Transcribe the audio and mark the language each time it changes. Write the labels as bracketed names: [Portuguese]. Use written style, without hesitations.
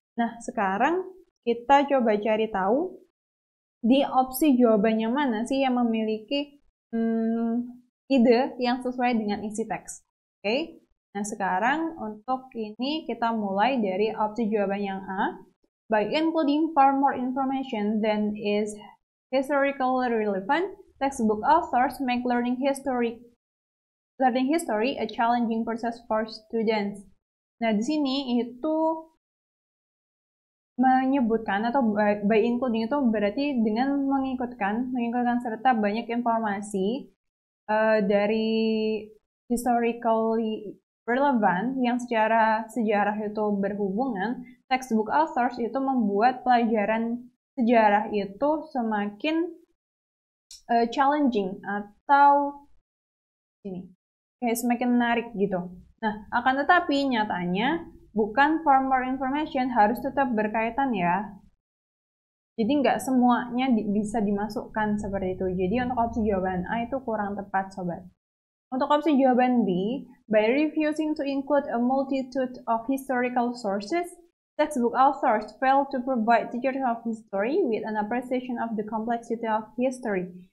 [Indonesian] Nah, sekarang kita coba cari tahu di opsi jawaban yang mana sih yang memiliki ide yang sesuai dengan isi teks. Oke. Nah, sekarang untuk ini kita mulai dari opsi jawaban yang A. [English] By including far more information than is historically relevant, textbook authors make learning history a challenging process for students. [Indonesian] Nah, di sini itu menyebutkan atau [English] by including [Indonesian] itu berarti dengan mengikutkan serta banyak informasi dari [English] historically relevant [Indonesian] yang secara sejarah itu berhubungan, [English] textbook authors [Indonesian] itu membuat pelajaran sejarah itu semakin challenging atau ini kayak semakin menarik gitu. Nah, akan tetapi nyatanya bukan [English] for more information [Indonesian] harus tetap berkaitan ya. Jadi nggak semuanya bisa dimasukkan seperti itu. Jadi untuk opsi jawaban A itu kurang tepat, sobat. Untuk opsi jawaban B, [English] by refusing to include a multitude of historical sources, textbook authors fail to provide teachers of history with an appreciation of the complexity of history.